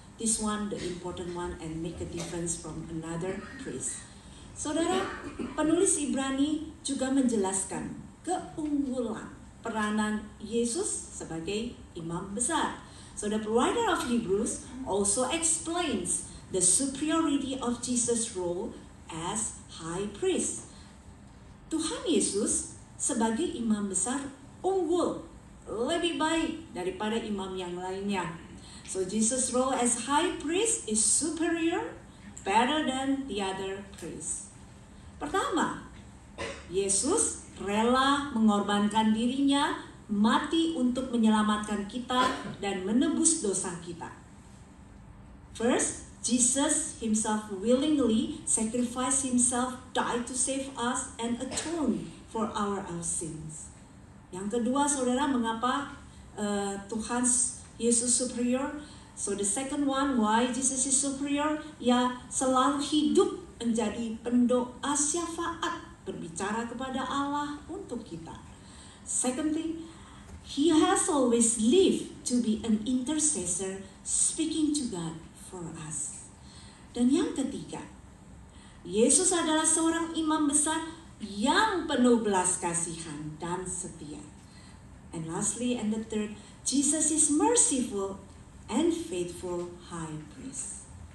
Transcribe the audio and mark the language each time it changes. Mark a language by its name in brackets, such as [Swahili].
[English] This one, the important one, and make a difference from another priest. [Indonesian] Saudara, penulis Ibrani juga menjelaskan keunggulan peranan Yesus sebagai imam besar. [English] So the writer of Hebrews also explains the superiority of Jesus' role as high priest. [Indonesian] Tuhan Yesus sebagai imam besar unggul, lebih baik daripada imam yang lainnya. [English] So Jesus' role as high priest is superior, better than the other priests. [Indonesian] Pertama, Yesus rela mengorbankan dirinya mati untuk menyelamatkan kita dan menebus dosa kita. [English] First, Jesus himself willingly sacrificed himself, died to save us and atone for our sins. [Indonesian] Yang kedua, saudara, mengapa Tuhan Yesus superior? [English] So the second one, why Jesus is superior? [Indonesian] Ya, selalu hidup menjadi pendoa syafaat, berbicara kepada Allah untuk kita. [English] Secondly, he has always lived to be an intercessor, speaking to God for us. [Indonesian] Dan yang ketiga, Yesus adalah seorang imam besar yang penuh belas kasihan dan setia. [English] And lastly, and the third, Jesus is merciful and faithful high priest.